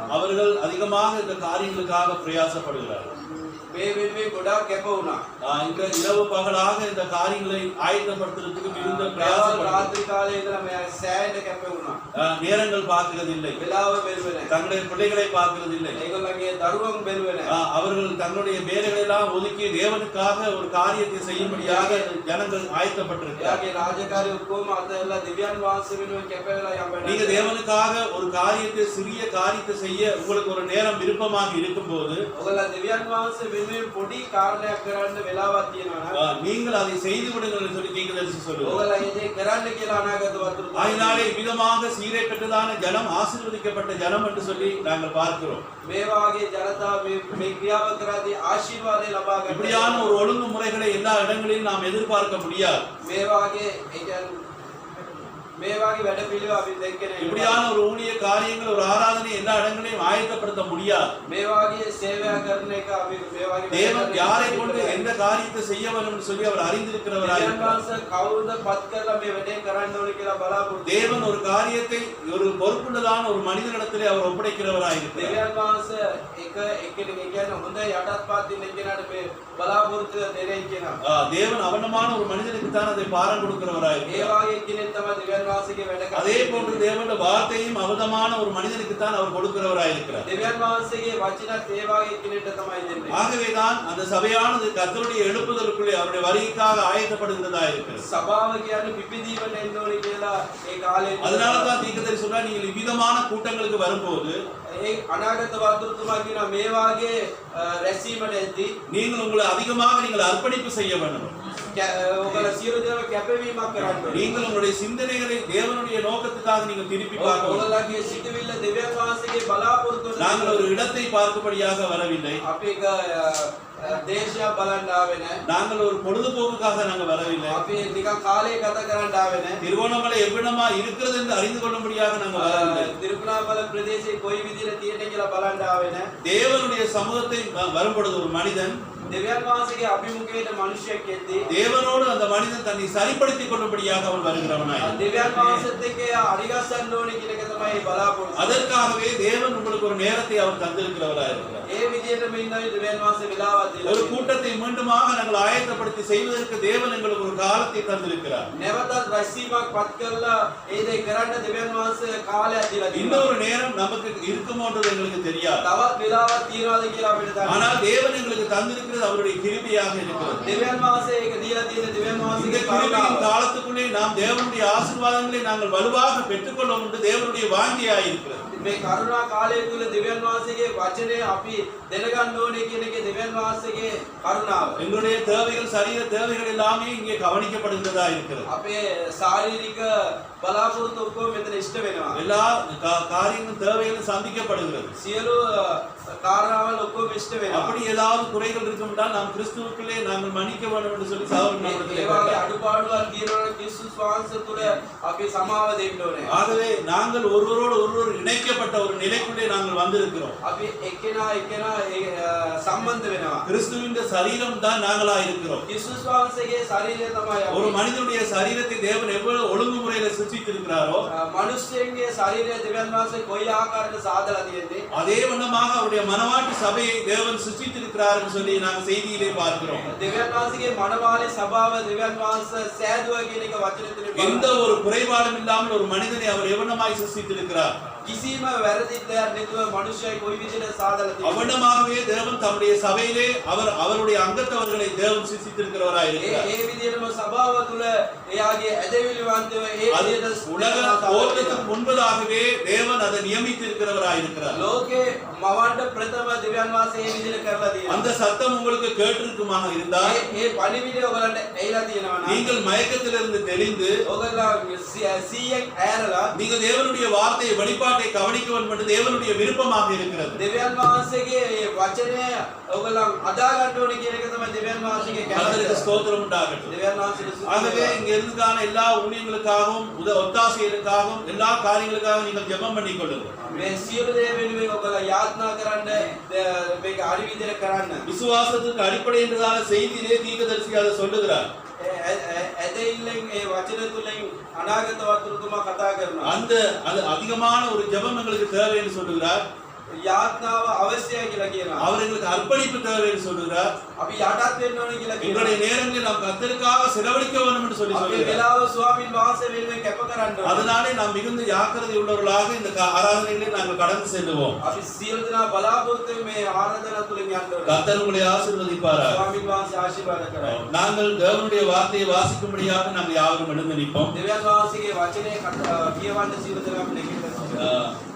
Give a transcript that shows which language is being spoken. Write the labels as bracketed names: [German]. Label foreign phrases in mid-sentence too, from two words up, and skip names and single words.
[Tamil] அவர்கள் அதிகமாக இந்த காரியங்களுக்காக பிரயாசப்படுகிறார்கள். [Sinhala] මේ වෙනුවෙන් ගොඩාක් කැප වුණා. [Tamil] இந்த இரவு பகலாக இந்த காரியங்களை ஆயத்தப்படுத்துறதுக்கு மிகுந்த பிரயாசப்படுகிறார்கள். ராத்திரி காலை இதெல்லாம் [Sinhala] සෑහෙන කැප වුණා. [Tamil] நேரங்கள் பார்க்கிறதில்லை, [Sinhala] වෙලාව බැලුවේ නැහැ. [Tamil] தங்களுடைய பிள்ளைகளை பார்க்கிறதில்லை. [Sinhala] ඒගොල්ලන්ගේ දරුවන් බැලුවේ නැහැ. [Tamil] அவர்கள் தங்களுடைய வேலைகளை எல்லாம் ஒதுக்கி தேவனுக்காக ஒரு காரியத்தை செய்யும்படியாக ஜனங்கள் ஆயத்தப்பட்டிருக்கிறார்கள். [Sinhala] එයාගේ රාජකාරී ඔක්කොම අතහැරලා දෙවියන් වහන්සේ වෙනුවෙන් කැප වෙලා යම් [Tamil] நீங்க தேவனுக்காக ஒரு காரியத்தை, சிறிய காரியத்தை செய்ய உங்களுக்கு ஒரு நேரம் விருப்பமாக இருக்கும்போது [Sinhala] ඔයගොල්ලෝ දෙවියන් වහන්සේ වෙනුවෙන් පොඩි කාර්යයක් කරන්න වෙලාවක් තියෙනවා නම් [Tamil] நீங்கள் அதை செய்து விடுங்கள் என்று சொல்லி தீர்க்கதரிசி சொல்லுவார். [Sinhala] ඔයගොල්ලෝ ඒ දේ කරන්න කියලා අනාගත වතුරු. [Tamil] ஆயினாலே விதமாக சீரை பெற்றதான ஜனம் ஆசீர்வதிக்கப்பட்ட ஜனம் என்று சொல்லி நாங்கள் பார்க்கிறோம். [Sinhala] මේ වාගේ ජනතාව මේ ක්‍රියාව කරද්දී ආශිර්වාදය ලබා ගන්න. [Tamil] இப்படியான ஒரு ஒழுங்குமுறைகளை எல்லா இடங்களிலும் நாம் எதிர்பார்க்க முடியாது. [Sinhala] මේ වාගේ ඒ කියන්නේ මේ වාගේ වැඩ පිළිවෙල අපි දෙන්නේ [Tamil] இப்படியான ஒரு ஊழிய காரியங்கள், ஒரு ஆராதனை எல்லா இடங்களையும் ஆயத்தப்படுத்த முடியாது. [Sinhala] මේ වාගේ සේවය කරන එක අපි මේ වාගේ [Tamil] தேவன் யாரை கொண்டு எந்த காரியத்தை செய்ய வேண்டும் என்று சொல்லி அவர் அறிந்திருக்கிறவராய் இருக்கிறார். [Sinhala] කවුරුද පත් කරලා මේ වැඩේ කරන්න ඕනේ කියලා බලාපොරොත්තු. [Tamil] தேவன் ஒரு காரியத்தை ஒரு பொறுப்புள்ளதான ஒரு மனிதனிடத்திலே அவர் ஒப்படைக்கிறவராய் இருக்கிறார். [Sinhala] දෙවියන් වහන්සේ එක එක්කෙනෙක් කියන්නේ හොඳ යටත් පාත් දෙන්න කෙනාට මේ බලාපොරොත්තු දෙන්නේ කියනවා. [Tamil] தேவன் அவனமான ஒரு மனிதனுக்கு தான் அதை பாரம் கொடுக்கிறவராய் [Sinhala] ඒ [Tamil] இருக்கிறார். [Sinhala] වාගේ කෙනෙක් තමයි දෙවියන් වහන්සේගේ වැඩ කරන්නේ. [Tamil] அதே போன்று தேவனுடைய வார்த்தையும் அவதமான ஒரு மனிதனுக்கு தான் அவர் கொடுக்கிறவராய் இருக்கிறார். [Sinhala] දෙවියන් වහන්සේගේ වචනත් ඒ වාගේ කෙනෙක්ට තමයි දෙන්නේ. [Tamil] ஆகவேதான் அந்த சபையானது கர்த்தருடைய எழுப்புதலுக்குள்ளே அவருடைய வருகைக்காக ஆயத்தப்படுகிறதா இருக்கிறது. [Sinhala] සභාව කියන්නේ පිපිදීමට එන්න ඕනේ කියලා ඒ කාලේ. [Tamil] அதனால தான் தீர்க்கதரிசி சொல்றார், நீங்கள் இவ்விதமான கூட்டங்களுக்கு வரும்போது [Sinhala] ඒ අනාගත වතුරුතුමා කියනවා මේ වාගේ රැස්වීමට එද්දී [Tamil] நீங்கள் உங்களை அதிகமாக நீங்கள் அர்ப்பணிப்பு செய்ய வேண்டும். [Sinhala] ඔයගොල්ලෝ සියලු දේවල් කැපවීමක් කරන්න ඕනේ. [Tamil] நீங்கள் உங்களுடைய சிந்தனைகளை தேவனுடைய நோக்கத்துக்காக நீங்கள் திருப்பி பார்க்க வேண்டும். [Sinhala] ඔයගොල්ලෝගේ සිතවිල්ල දෙවියන් වහන්සේගේ බලාපොරොත්තු. [Tamil] நாங்கள் ஒரு இடத்தை பார்க்கும்படியாக வரவில்லை. [Sinhala] අපි දේශය බලන්න ආවේ නැහැ. [Tamil] நாங்கள் ஒரு பொழுதுபோக்குக்காக நாங்கள் வரவில்லை. [Sinhala] අපි නිකන් කාලය ගත කරන්න ආවේ නැහැ. [Tamil] திருவோணமலை எவ்விடமா இருக்கிறது என்று அறிந்து கொள்ளும்படியாக நாங்கள் வரவில்லை. [Sinhala] තිරුකුණාමල ප්‍රදේශයේ කොයි විදිහට තියෙන්නේ කියලා බලන්න ආවේ නැහැ. [Tamil] தேவனுடைய சமூகத்தை வரும்பொழுது ஒரு மனிதன் [Sinhala] දෙවියන් වහන්සේගේ අභිමුඛයට මිනිසෙක් එද්දී [Tamil] தேவனோடு அந்த மனிதன் தன்னை சரிப்படுத்திக் கொள்ளும்படியாக அவன் வருகிறவனாய். [Sinhala] දෙවියන් වහන්සේත් එක්ක අරිගස්සන්න ඕනේ කියන එක තමයි බලාපොරොත්තු. [Tamil] அதற்காகவே தேவன் உங்களுக்கு ஒரு நேரத்தை அவர் தந்திருக்கிறவராய் இருக்கிறார். [Sinhala] ඒ විදිහටම ඉන්නයි දෙවියන් වහන්සේ වෙලාවක් දීලා. [Tamil] ஒரு கூட்டத்தை மீண்டுமாக நாங்கள் ஆயத்தப்படுத்தி செய்வதற்கு தேவன் எங்களுக்கு ஒரு காலத்தை தந்திருக்கிறார். [Sinhala] නැවතත් රැස්වීමක් පත් කරලා ඒ දේ කරන්න දෙවියන් වහන්සේ කාලයක් දීලා තියෙනවා. [Tamil] இன்னொரு நேரம் நமக்கு இருக்குமோன்றது எங்களுக்கு தெரியாது. [Sinhala] තවත් වෙලාවක් තියනවාද කියලා අපිට දන්නේ. [Tamil] ஆனால் தேவன் எங்களுக்கு தந்திருக்கிறது அவருடைய கிருபையாக இருக்கிறது. [Sinhala] දෙවියන් වහන්සේ ඒක දීලා තියෙන දෙවියන් [Tamil] இந்த [Sinhala] වහන්සේගේ [Tamil] கிருபையின் காலத்துக்குள்ளே நாம் தேவனுடைய ஆசீர்வாதங்களை நாங்கள் வலுவாக பெற்றுக்கொள்வோம் என்று தேவனுடைய வாஞ்சியாக இருக்கிறது. [Sinhala] මේ කරුණා කාලය තුල දෙවියන් වහන්සේගේ වචනේ අපි දැනගන්න ඕනේ කියන එකේ දෙවියන් වහන්සේගේ කරුණාව. [Tamil] எங்களுடைய தேவைகள், சரீர தேவைகள் எல்லாமே இங்கே கவனிக்கப்படுகிறதா இருக்கிறது. [Sinhala] අපේ ශාරීරික බලාපොරොත්තු ඔක්කොම මෙතන ඉෂ්ට වෙනවා. [Tamil] எல்லா காரியங்களும் தேவைகளும் சந்திக்கப்படுகிறது. [Sinhala] සියලු කාරණාවල් ඔක්කොම ඉෂ්ට වෙනවා. [Tamil] அப்படி ஏதாவது குறைகள் இருக்கும்னால் நாம் கிறிஸ்துவுக்குள்ளே நாங்கள் மன்னிக்க வேண்டும் என்று சொல்லி சகோதரன் [Sinhala] ඒ [Tamil] நம்மிடத்திலே [Sinhala] වගේ [Tamil] கேட்டார். [Sinhala] අඩුපාඩුවක් තියෙනවා නම් ක්‍රිස්තුස් වහන්සේ තුළ අපි සමාව දෙන්න ඕනේ. [Tamil] ஆகவே நாங்கள் ஒருவரோடு ஒருவர் இணைக்கப்பட்ட ஒரு நிலைக்குள்ளே நாங்கள் வந்திருக்கிறோம். [Sinhala] අපි එක්කෙනා සම්බන්ධ වෙනවා. [Tamil] கிறிஸ்துவின் சரீரம் தான் நாங்களா இருக்கிறோம். [Sinhala] ක්‍රිස්තුස් වහන්සේගේ ශරීරය තමයි අපි. [Tamil] ஒரு மனிதனுடைய சரீரத்தை தேவன் எவ்வளவு ஒழுங்குமுறையில சிருஷ்டித்திருக்கிறாரோ [Sinhala] මනුෂ්‍යයන්ගේ ශරීරය දෙවියන් වහන්සේ කොයි ආකාරයකට සාදලා තියෙන්නේ? [Tamil] அதே வண்ணமாக அவருடைய மனவாட்டி சபையை தேவன் சிருஷ்டித்திருக்கிறார் என்று சொல்லி நாங்கள் செய்தியிலே பார்க்கிறோம். [Sinhala] දෙවියන් වහන්සේගේ මනවාලේ සභාව දෙවියන් වහන්සේ සෑදුවා කියන එක වචනේ [Tamil] எந்த ஒரு குறைபாடும் இல்லாமல் ஒரு மனிதனை அவர் எவனமாய் சிருஷ்டித்திருக்கிறார். [Sinhala] කිසිම වැරදියක් නැතුව මනුෂ්‍යයෙක් කොයි විදිහට සාදලා තියෙන්නේ? [Tamil] அவனமாகவே தேவன் தம்முடைய சபையிலே அவருடைய அங்கத்தவர்களை தேவன் சிருஷ்டித்திருக்கிறவராய் இருக்கிறார். [Sinhala] ඒ විදිහටම සභාව තුළ එයාගේ ඇදවිලිවන්තව ඒ [Tamil] அது [Sinhala] විදිහට [Tamil] உலக தோற்றத்துக்கு முன்பதாகவே தேவன் அதை நியமித்திருக்கிறவராய் இருக்கிறார். [Sinhala] ලෝකේ මවන්න ප්‍රථම දෙවියන් වහන්සේ ඒ විදිහට කරලා තියෙනවා. [Tamil] அந்த சத்தம் உங்களுக்கு கேட்டிருக்குமாக இருந்தால் [Sinhala] ඒ පණිවිඩය ඔයගලන්ට ඇහිලා තියෙනවා නම් [Tamil] நீங்கள் மயக்கத்திலிருந்து தெளிந்து [Sinhala] ඔයගලා 100ක් ඇරලා [Tamil] நீங்கள் தேவனுடைய வார்த்தையை வெளிப்பாட்டை கவனிக்க வேண்டும் என்று தேவனுடைய விருப்பமாக இருக்கிறது. [Sinhala] දෙවියන් වහන්සේගේ මේ වචනය ඔයගලන් අදා ගන්න ඕනේ කියන එක තමයි දෙවියන් වහන්සේගේ [Tamil] கர்த்தருக்கு [Sinhala] කැමැත්ත. [Tamil] ஸ்தோத்திரம் உண்டாகட்டும். [Sinhala] දෙවියන් වහන්සේට [Tamil] ஆகவே இங்க இருந்துக்கான எல்லா ஊழியங்களுக்காகவும் ஒத்தாசைகளுக்காகவும் எல்லா காரியங்களுக்காகவும் நீங்கள் ஜெபம் பண்ணிக் கொள்ளுங்கள். [Sinhala] මේ සියලු දේ වෙනුවෙන් ඔයගලා යාත්නා කරන්න මේක හරි විදිහට කරන්න. [Tamil] விசுவாசத்துக்கு அடிப்படை என்றதான செய்தியிலே தீர்க்கதரிசி அதை சொல்லுகிறார். [Sinhala] ඇදහිල්ලෙන් ඒ වචන තුලින් අනාගත වතුරුතුමා කතා කරනවා. [Tamil] அது அதிகமான ஒரு ஜெபம் எங்களுக்கு தேவை என்று சொல்லுகிறார். [Sinhala] යාත්නාව අවශ්‍යයි කියලා කියනවා. [Tamil] அவர் எங்களுக்கு அர்ப்பணிப்பு தேவை என்று சொல்லுகிறார். [Sinhala] අපි යටත් වෙන්න ඕනේ කියලා කියනවා. [Tamil] எங்களுடைய நேரங்களை நாம் கர்த்தருக்காக செலவழிக்க வேண்டும் என்று சொல்லி [Sinhala] අපි [Tamil] சொல்லுகிறார். [Sinhala] වෙලාව ස්වාමීන් වහන්සේ වෙනුවෙන් කැප කරන්න ඕනේ. [Tamil] அதனாலே நாம் மிகுந்த ஜாக்கிரதை உள்ளவர்களாக இந்த ஆராதனைகளை நாங்கள் கடந்து செல்லுவோம். [Sinhala] අපි සියලු දෙනා බලාපොරොත්තු මේ ආරාධනා තුලින් යන්න ඕනේ. [Tamil] கர்த்தர் உங்களை ஆசீர்வதிப்பாராக. [Sinhala] ස්වාමීන් වහන්සේ ආශිර්වාද කරයි. [Tamil] நாங்கள் தேவனுடைய வார்த்தையை வாசிக்கும்படியாக நாங்கள் யாவரும் எழுந்து நிற்போம். [Sinhala] දෙවියන් වහන්සේගේ වචනේ කියවන්න සියලු දෙනාම නැගිටලා